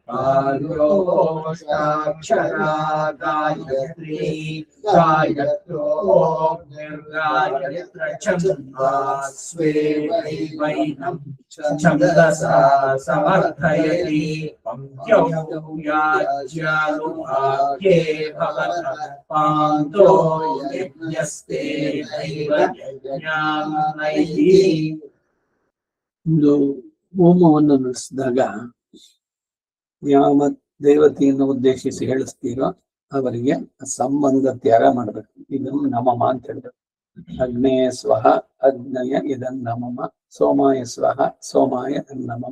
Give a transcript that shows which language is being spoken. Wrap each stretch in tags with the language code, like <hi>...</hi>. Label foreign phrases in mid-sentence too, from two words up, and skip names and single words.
<sa>आर्योष्टाक्षरा गायत्री गायत्रोऽग्निर्गायत्र छन्दास्वेनैवैनं छन्दसा समर्थयति पङ्क्त्यौ याज्यानुवाक्ये भवतः पान्तो यज्ञस्तेनैव यज्ञान्नैति</sa> <kn>ಒಂದು ಹೋಮವನ್ನು ನಡೆಸಿದಾಗ ಯಾವ ದೇವತೆಯನ್ನು ಉದ್ದೇಶಿಸಿ ಹೇಳಿಸ್ತೀರೋ ಅವರಿಗೆ ಸಂಬಂಧ ತ್ಯಾಗ ಮಾಡ್ಬೇಕು. ಇದನ್ನು ನಮಮ ಅಂತ ಹೇಳ್ಬೇಕು.</kn> <sa>ಅಗ್ನೇಯ ಸ್ವಹ ಅಗ್ನಯ ಇದನ್ ನಮಮ, ಸೋಮಾಯ ಸ್ವಹ ಸೋಮಾಯ ನಮಮ.</sa>